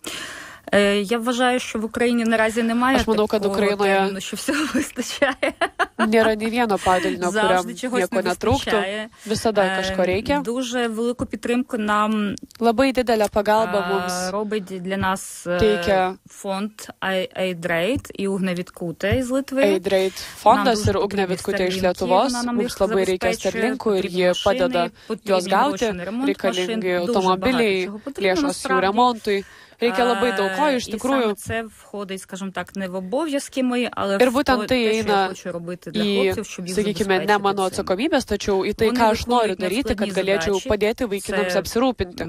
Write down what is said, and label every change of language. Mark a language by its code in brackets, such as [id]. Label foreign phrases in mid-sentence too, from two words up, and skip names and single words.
[uk] Я вважаю, що в Україні наразі немає [lt] Aš manau, kad [uk] такого [lt] Ukrainoje [uk] терміну, що всього вистачає. [lt] Nėra nei vieno padalinio, kuriam nieko netrūktų. Visada kažko reikia. [uk] Дуже велику підтримку нам [lt] labai didelę pagalbą mums [uk] робить для нас [lt] teikia [uk] фонд Aidraid і Ugnė Vitkutė iš Lietuvos. [lt] Aidraid fondas ir Ugnė Vitkutė iš Lietuvos. Mums labai reikia sterlinkų ir jie padeda juos gauti. Reikalingi automobiliai, lėšos jų remontui. Reikia labai daug ko, iš tikrųjų. Ir būtent tai eina į, sakykime, ne mano atsakomybės, tačiau į tai, ką aš noriu daryti, kad galėčiau padėti vaikinams apsirūpinti.